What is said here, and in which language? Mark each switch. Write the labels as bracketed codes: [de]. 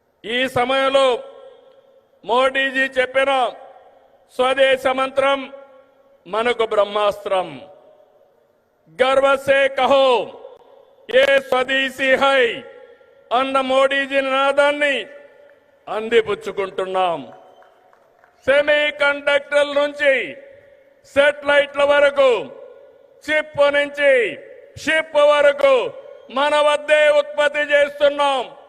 [te] ఈ సమయంలో మోడీజీ చెప్పిన స్వదేశ మంత్రం మనకు బ్రహ్మాస్త్రం. [hi] गर्व से कहो ये स्वदेशी है, [te] అన్న మోడీజీ నినాదాన్ని అందిపుచ్చుకుంటున్నాం. సెమీ కండక్టర్ల నుంచి సెటిలైట్ల వరకు, చిప్ నుంచి షిప్ వరకు మన వద్దే ఉత్పత్తి చేస్తున్నాం.